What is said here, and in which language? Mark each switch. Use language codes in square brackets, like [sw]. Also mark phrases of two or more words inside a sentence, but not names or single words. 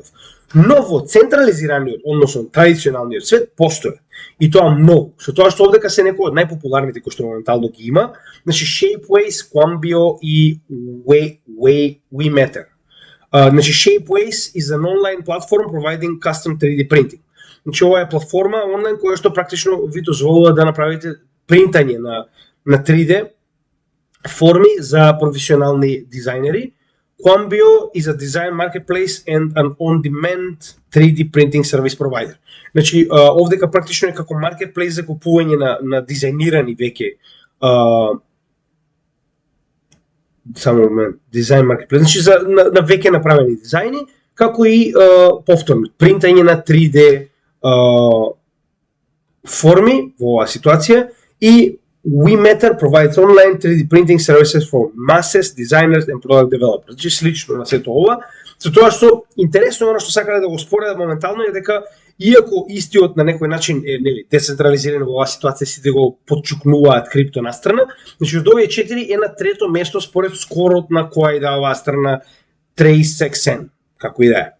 [mk] Но во централизираниот, односно традиционалниот свет, постои. И тоа многу. Со тоа што овдека се некои од најпопуларните кои што моментално ги има, значи Shapeways, Quambio и WeMatter. Значи [en] Shapeways is an online platform providing custom 3D printing. [mk] Значи ова е платформа онлайн која што практично ви дозволува да направите принтање на 3D форми за професионални дизајнери. [en] Quambio is a design marketplace and an on-demand 3D printing service provider. [mk] Значи, овдека практично е како marketplace за купување на дизајнирани веќе само момент, дизајн маркетплейс, значи на веќе направени дизајни, како и повторно принтање на 3D форми во оваа ситуација и [en] WeMatter provides online 3D printing services for masses, designers and product developers. [mk] Значи слично на сето ова. За тоа што интересно оно што сакале да го споредат моментално е дека иако истиот на некој начин е децентрализиран во оваа ситуација, сите го подчукнуваат крипто настрана, значи од овие 4 е на трето место според скорот на која и да оваа страна TraceXN, како и да е.